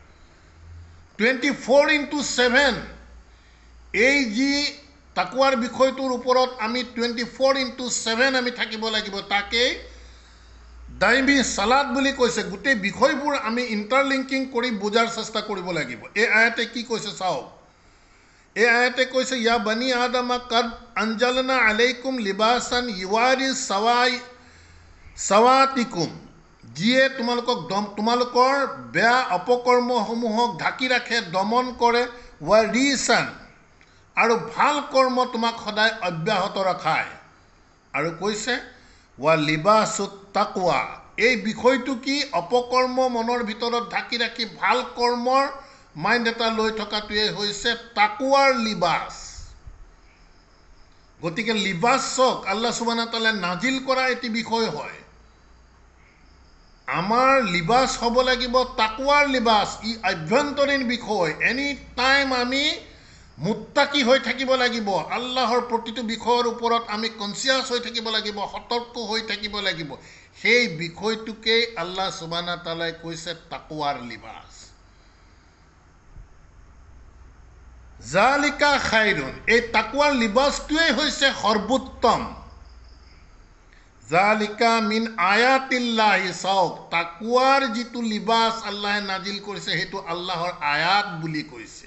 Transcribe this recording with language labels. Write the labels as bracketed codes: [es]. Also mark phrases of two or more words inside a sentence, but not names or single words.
[as] 24/7 এই যি তাকোৱাৰ বিষয়টোৰ ওপৰত আমি 24/7 আমি থাকিব লাগিব, তাকেই দাইমী সালাত বুলি কৈছে। গোটেই বিষয়বোৰ আমি ইণ্টাৰলিংকিং কৰি বুজাৰ চেষ্টা কৰিব লাগিব। এই আয়াতে কি কৈছে চাওক। এই আয়াতে কৈছে [ar] يا بني آدم قد أنزلنا عليكم لباسا يواري سوآتكم. [as] যিয়ে তোমালোকৰ বেয়া অপকৰ্মসমূহক ঢাকি ৰাখে, দমন কৰে, ৱাৰিছান, আৰু ভাল কৰ্ম তোমাক সদায় অব্যাহত ৰখায়। আৰু কৈছে [ar] ولباس التقوى, [as] এই বিষয়টো কি? অপকৰ্ম মনৰ ভিতৰত ঢাকি ৰাখি ভাল কৰ্মৰ মাইণ্ড এটা লৈ থকাটোৱে হৈছে তাকৱাৰ লিবাস। গতিকে লিবাসক [ar] الله سبحانه وتعالى [as] নাজিল কৰা এটি বিষয় হয়। আমাৰ লিবাস হ'ব লাগিব তাকৱাৰ লিবাস। ই আভ্যন্তৰীণ বিষয়। [en] any time [as] আমি মুত্তাকি হৈ থাকিব লাগিব। আল্লাহৰ প্ৰতিটো বিষয়ৰ ওপৰত আমি কনচিয়াছ হৈ থাকিব লাগিব, সতৰ্ক হৈ থাকিব লাগিব। সেই বিষয়টোকেই [ar] الله سبحانه وتعالى [as] কৈছে তাকৱাৰ লিবাস। [ar] ذلك خير, [as] এই তাকৱাৰ লিবাসটোৱেই হৈছে সৰ্বোত্তম। [ar] ذلك من آيات الله, [as] চাওক তাকৱাৰ যিটো লিবাস আল্লাহে নাজিল কৰিছে সেইটো আল্লাহৰ আয়াত বুলি কৈছে।